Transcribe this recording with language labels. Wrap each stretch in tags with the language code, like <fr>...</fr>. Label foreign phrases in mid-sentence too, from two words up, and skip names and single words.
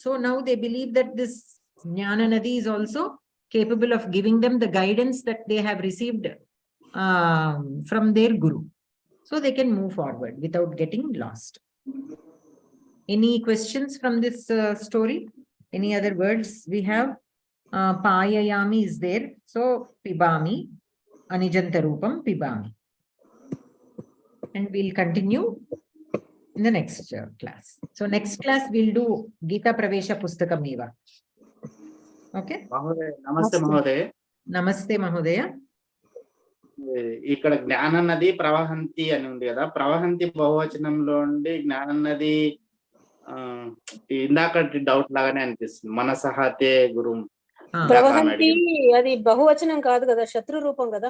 <en>So now they believe that this Jnana Nadi is also capable of giving them the guidance that they have received from their guru. So they can move forward without getting lost. Any questions from this story? Any other words we have? Payayami is there.</en> <sa>So pibami, anijantarupam pibami.</sa> <en>And we'll continue in the next class. So next class we'll do Geetha Pravesha Pustakam Eva. Okay?</en> <sa>Namaste Mahodaya. Namaste Mahodaya.</sa> <te>ఇక్కడ జ్ఞాన నది ప్రవహంతి అని ఉంది కదా, ప్రవహంతి బహువచనంలో ఉండి జ్ఞాన నది ఇందాకటి డౌట్ లాగానే అనిపిస్తుంది.</te> <sa>మనసహతే గురు</sa> <te>ప్రవహంతి అది బహువచనం కాదు కదా, శత్రు రూపం కదా.</te>